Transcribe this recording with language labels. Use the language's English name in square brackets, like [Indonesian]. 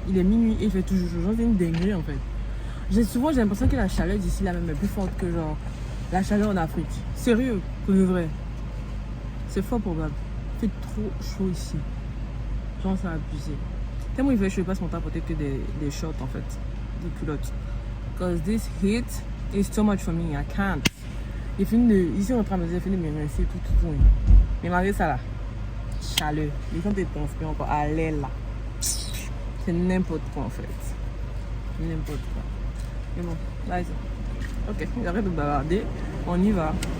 [French] Il est minuit et il fait toujours chaud. C'est une dinguerie en fait. J'ai l'impression que la chaleur d'ici là même est plus forte que genre la chaleur en Afrique. Sérieux, pour le vrai. C'est fort probable. Il fait trop chaud ici. Genre ça a abusé. Tellement il fait chaud, il passe mon temps à porter que des shorts en fait. Des culottes. [English] Because this heat is too much for me. I can't. [French] Ici on est en train de me dire, il finit de me rincer tout. Mais malgré ça là, chaleur. Les gens te transpirent encore à l'aile là. C'est n'importe quoi en fait. N'importe quoi. Mais bon, là, ok, j'arrête de bavarder. On y va.